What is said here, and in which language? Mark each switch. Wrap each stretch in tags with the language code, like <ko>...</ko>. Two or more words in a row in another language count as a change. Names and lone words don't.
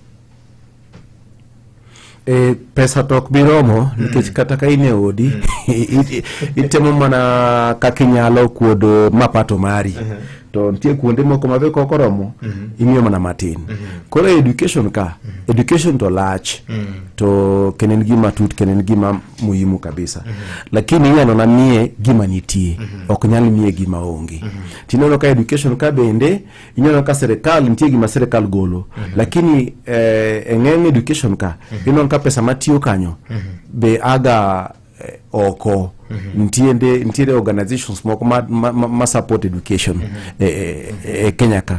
<luo>Pesa tok biromo nikech kata ka ine odi itemo mana kakinyalo kuodo mapato mari. To nitie kuonde moko mabe kokoromo imiyo mana matin. Koro education to lach to kenen gima tut kenen gima</luo> <sw>muhimu kabisa.</sw> <luo>Lakini yano na miye gima nitie ok nyal miye gima onge. Tinono ka education ka bende inyono ka serikal nitie gima serikal golo. Lakini eng'eng education ka inon ka pesa matiyo kanyo be aga oko ntiere organizations moko ma support education Kenya ka.</luo>